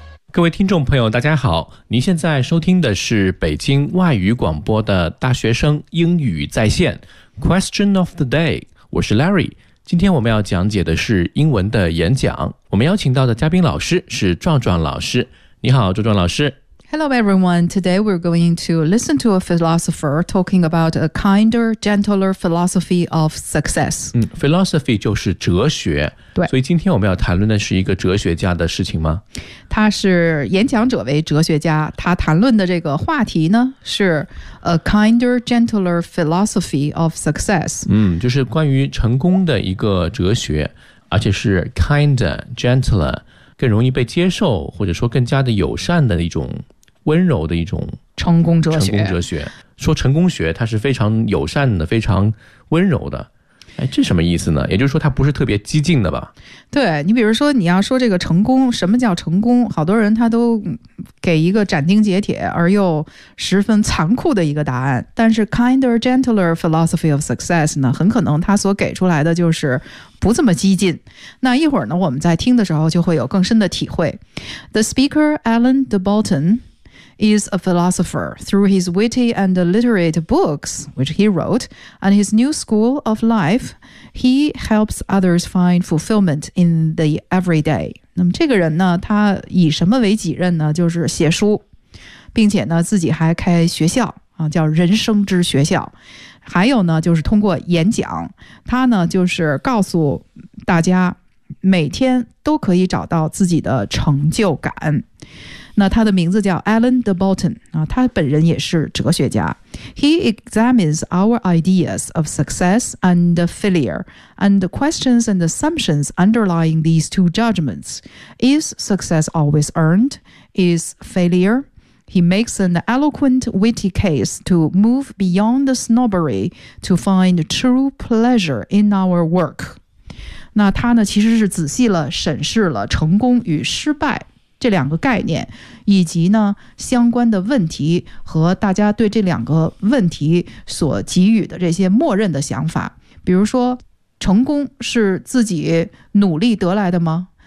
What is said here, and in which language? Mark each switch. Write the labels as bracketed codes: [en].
[zh] 各位听众朋友大家好，您现在收听的是北京外语广播的大学生英语在线 [en] Question of the day， [zh] 我是 Larry。今天我们要讲解的是英文的演讲，我们邀请到的嘉宾老师是壮壮老师。你好壮壮老师。 [en] Hello everyone, today we're going to listen to a philosopher talking about a kinder, gentler philosophy of success。 [zh] Philosophy 就是哲学，所以今天我们要谈论的是一个哲学家的事情吗？他是演讲者为哲学家，他谈论的这个话题呢是 [en] A kinder, gentler philosophy of success。 [zh] 就是关于成功的一个哲学，而且是 [en] kinder, gentler, [zh] 更容易被接受，或者说更加的友善的一种温柔的一种成功哲学。成功哲学说成功学它是非常友善的，非常温柔的。哎，这什么意思呢？也就是说它不是特别激进的吧？对，你比如说你要说这个成功，什么叫成功，好多人他都给一个斩钉截铁而又十分残酷的一个答案。但是 [en] kinder, gentler philosophy of success [zh] 呢，很可能他所给出来的就是不这么激进。那一会儿呢，我们在听的时候就会有更深的体会。 [en] The speaker Alan de Botton is a philosopher through his witty and literate books, which he wrote, and his new school of life. He helps others find fulfillment in the everyday. [zh] 那么这个人呢，他以什么为己任呢？就是写书，并且呢，自己还开学校啊，叫人生之学校。还有呢，就是通过演讲，他呢，就是告诉大家，每天都可以找到自己的成就感。那他的名字叫 Alan de Botton，他本人也是哲学家。 [en] He examines our ideas of success and failure, and the questions and assumptions underlying these two judgments. Is success always earned? Is failure? He makes an eloquent, witty case to move beyond the snobbery to find true pleasure in our work. [zh] 那他呢，其实是仔细了审视了成功与失败这两个概念，以及呢相关的问题和大家对这两个问题所给予的这些默认的想法。比如说成功是自己努力得来的吗？